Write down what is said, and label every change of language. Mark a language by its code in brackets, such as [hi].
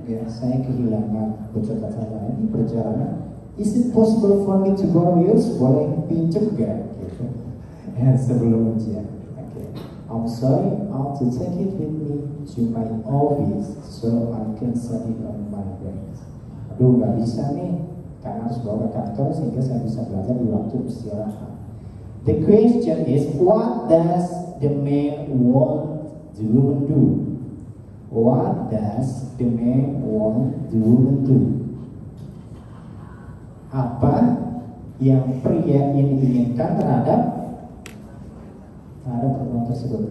[id] Ya, saya kehilangan buku catatan ini perjalanan. [en] Is it possible for me to borrow yours? [id] Boleh pinjam gak? Gitu. Ya, sebelum ujian. Oke. [en] I'm sorry, I'll to take it with me to my office so I can study on my breaks. [id] Aduh, nggak bisa nih, karena harus bawa ke kantor sehingga saya bisa belajar di waktu istirahat. [en] The question is, what does the man want the woman do? What does the man want the woman do? [id] Apa yang pria ini inginkan terhadap pertemuan tersebut?